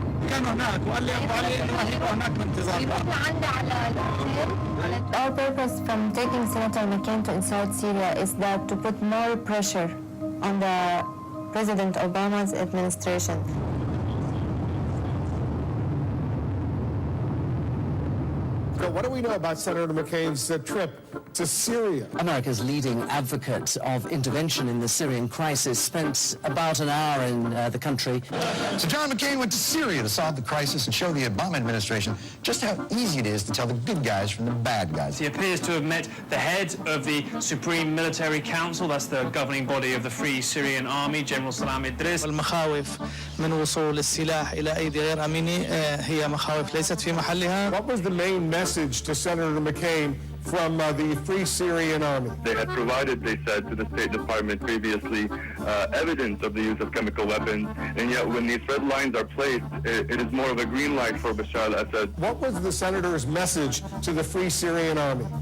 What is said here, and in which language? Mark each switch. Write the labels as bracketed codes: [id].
[ar] كانوا هناك وقال لي ابو علي انه راح يبقوا هناك بانتظار. [en] Our purpose from taking Senator McCain to inside Syria is that to put more pressure on the President Obama's administration. What do we know about Senator McCain's trip to Syria? America's leading advocate of intervention in the Syrian crisis spent about an hour in the country. So John McCain went to Syria to solve the crisis and show the Obama administration just how easy it is to tell the good guys from the bad guys. He appears to have met the head of the Supreme Military Council, that's the governing body of the Free Syrian Army, General Salam Idris. [ar] المخاوف من وصول السلاح إلى أيدي غير أمينة هي مخاوف ليست في محلها. [en] What was the main message to Senator McCain from the Free Syrian Army? They had provided, they said, to the State Department previously evidence of the use of chemical weapons, and yet when these red lines are placed, it is more of a green light for Bashar al-Assad. What was the senator's message to the Free Syrian Army?